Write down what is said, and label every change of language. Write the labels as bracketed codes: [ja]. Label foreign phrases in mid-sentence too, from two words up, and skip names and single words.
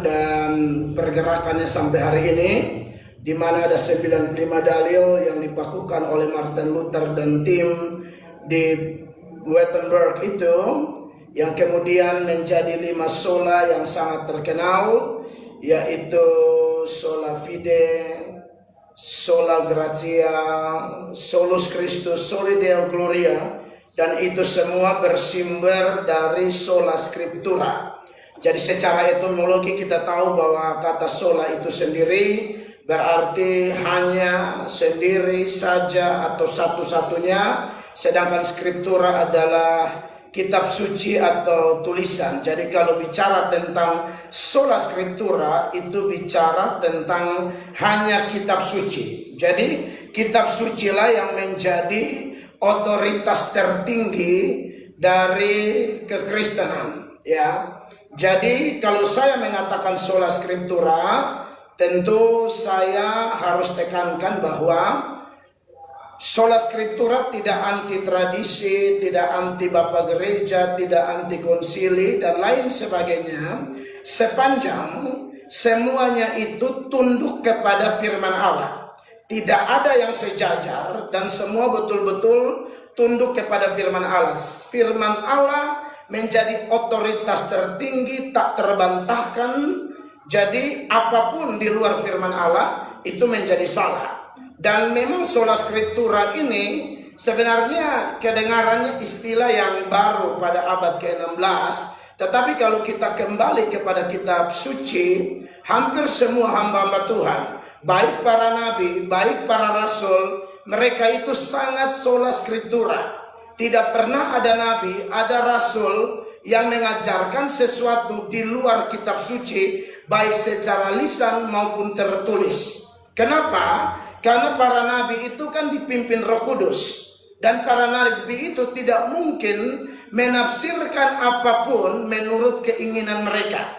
[id] dan pergerakannya sampai hari ini, di mana ada 95 dalil yang dipakukan oleh Martin Luther dan tim di Wittenberg itu, yang kemudian menjadi 5 sola yang sangat terkenal, yaitu [la] sola fide, sola gratia, solus Christus, soli Deo gloria, [id] dan itu semua bersumber dari [la] sola scriptura. [id] Jadi secara etimologi kita tahu bahwa kata sola itu sendiri berarti hanya, sendiri saja, atau satu-satunya. Sedangkan scriptura adalah kitab suci atau tulisan. Jadi kalau bicara tentang [la] sola scriptura, [id] itu bicara tentang hanya kitab suci. Jadi kitab suci lah yang menjadi otoritas tertinggi dari kekristenan, ya. Jadi kalau saya mengatakan [la] sola scriptura, [id] tentu saya harus tekankan bahwa [la] Sola Scriptura [id] tidak anti tradisi, tidak anti Bapak Gereja, tidak anti konsili, dan lain sebagainya. Sepanjang semuanya itu tunduk kepada firman Allah. Tidak ada yang sejajar dan semua betul-betul tunduk kepada firman Allah. Firman Allah menjadi otoritas tertinggi, tak terbantahkan. Jadi apapun di luar firman Allah itu menjadi salah. Dan memang [la] sola scriptura [id] ini sebenarnya kedengarannya istilah yang baru pada abad ke-16. Tetapi kalau kita kembali kepada kitab suci, hampir semua hamba-hamba Tuhan, baik para nabi, baik para rasul, mereka itu sangat [la] sola scriptura. [id] Tidak pernah ada nabi, ada rasul yang mengajarkan sesuatu di luar kitab suci, baik secara lisan maupun tertulis. Kenapa? Karena para nabi itu kan dipimpin Roh Kudus, dan para nabi itu tidak mungkin menafsirkan apapun menurut keinginan mereka.